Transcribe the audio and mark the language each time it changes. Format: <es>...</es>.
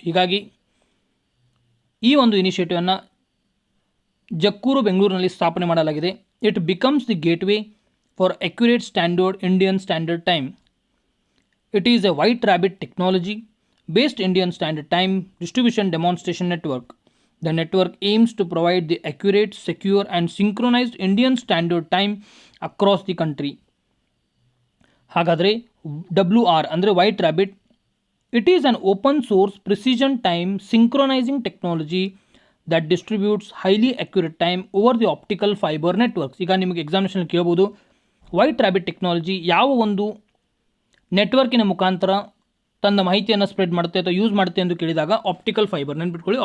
<kn>ಹೀಗಾಗಿ ಈ ಒಂದು ಇನಿಷಿಯೇಟಿವನ್ನು ಜಕ್ಕೂರು, ಬೆಂಗಳೂರಿನಲ್ಲಿ ಸ್ಥಾಪನೆ ಮಾಡಲಾಗಿದೆ.</kn> <en>It becomes the gateway for accurate standard Indian standard time. It is a white rabbit technology based Indian Standard Time Distribution Demonstration Network. The network aims to provide the accurate, secure, and synchronized Indian Standard Time across the country.</en> <kn>ಹಾಗಾದರೆ WR ಅಂದರೆ white rabbit,</kn> <en>It is an open source precision time synchronizing technology that distributes highly accurate time over the optical fibre networks.</en> <kn>ಈಗ ನಿಮಗೆ examination ಕೇಳ್ಬೋದು, white rabbit technology ಯಾವ ಒಂದು ನೆಟ್ವರ್ಕಿನ ಮುಖಾಂತರ ತನ್ನ ಮಾಹಿತಿಯನ್ನು ಸ್ಪ್ರೆಡ್ ಮಾಡುತ್ತೆ ಅಥವಾ ಯೂಸ್ ಮಾಡುತ್ತೆ ಎಂದು ಕೇಳಿದಾಗ ಆಪ್ಟಿಕಲ್ ಫೈಬರ್ ನೆನ್ಪಿಟ್ಕೊಳ್ಳಿ.</kn>